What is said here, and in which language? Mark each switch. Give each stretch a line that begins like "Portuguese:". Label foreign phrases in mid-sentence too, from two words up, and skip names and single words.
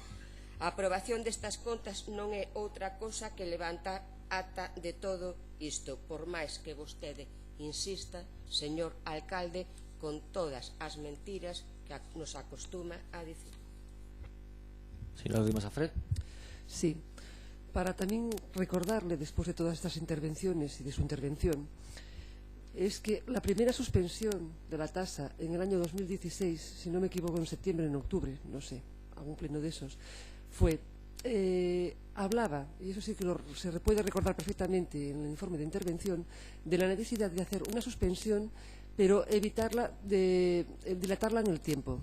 Galician: A aprobación destas contas non é outra cosa que levantar ata de todo isto, por máis que vostede insista, señor alcalde, con todas as mentiras que nos acostuma a dicir. Señora Lima Safret.
Spanish: Sí, para tamén recordarle,
Galician: despois de
Spanish: todas estas intervenciones y de su intervención, es que la primera suspensión de la tasa en el año 2016, si no me equivoco, en septiembre, en octubre, no sé, algún pleno de esos, fue, hablaba, y eso sí que se puede recordar perfectamente en el informe de intervención, de la necesidad de hacer una suspensión, pero evitarla, dilatarla en el tiempo.